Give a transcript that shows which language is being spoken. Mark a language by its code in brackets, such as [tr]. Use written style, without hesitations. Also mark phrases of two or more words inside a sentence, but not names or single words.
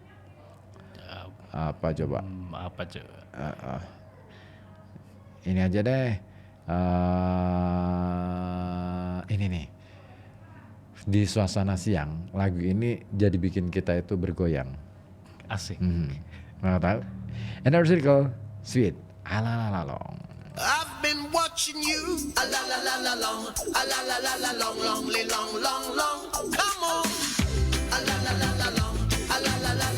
[id] Apa coba? Apa coba? Ini aja deh. Ini nih. Di suasana siang, lagu ini jadi bikin kita itu bergoyang. Asik. Mau tahu? [en] Inner Circle, Sweet, Alalalalong. I've been watching you, a la la la la long, a la la la la long, long, long, long, long. Come on, a la la la la long, a la la